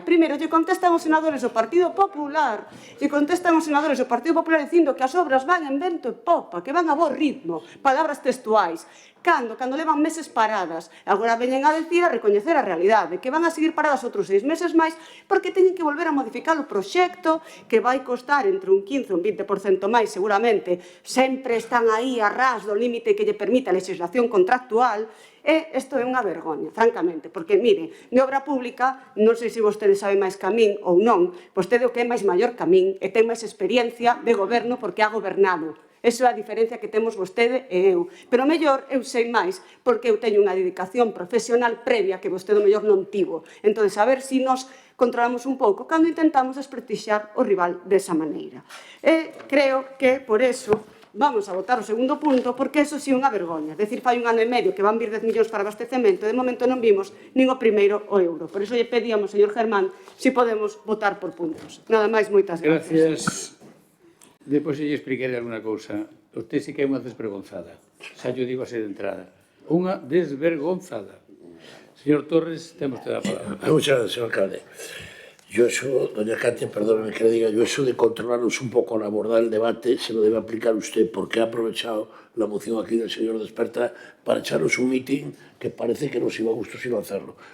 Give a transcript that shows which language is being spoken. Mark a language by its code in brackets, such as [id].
[gl] Primeiro, lle contestan os senadores do Partido Popular, dicindo que as obras van en vento e popa, que van a bo ritmo, palabras textuais. Cando levan meses paradas, agora veñen a decir, a recoñecer a realidade, que van a seguir paradas outros 6 meses máis porque teñen que volver a modificar o proxecto, que vai costar entre un 15 e un 20% máis seguramente. Sempre están aí a ras do límite que lle permite a legislación contractual. E isto é unha vergoña, francamente, porque, mire, de obra pública, non sei se vostede sabe máis que a min ou non, vostede o que é máis maior que a min e ten máis experiencia de goberno porque ha gobernado. Esa é a diferencia que temos vostede e eu. Pero mellor eu sei máis porque eu teño unha dedicación profesional previa que vostede mellor non tivo. Entón, a ver se nos controlamos un pouco cando intentamos desprestixar o rival desa maneira. E creo que, por eso, vamos a votar o segundo punto, porque eso sí é unha vergoña. Decir, fai un ano e medio que van vir 10 millóns para abastecemento, e de momento non vimos nin o primeiro o euro. Por eso lle pedíamos, señor Germán, se podemos votar por puntos. Nada máis, moitas gracias. Depois lle explicaré alguna cousa. Usted sí que é unha desvergonzada. Xa yo digo así de entrada. Unha desvergonzada. Señor Torres, temos que dar a palabra. [es] Muchas gracias, señor alcalde. Yo eso, doña Katia, perdóneme que le diga, yo eso de controlarnos un poco al abordar el debate se lo debe aplicar usted, porque ha aprovechado la moción aquí del señor Desperta para echarnos un mitin que parece que nos iba a gusto sin hacerlo.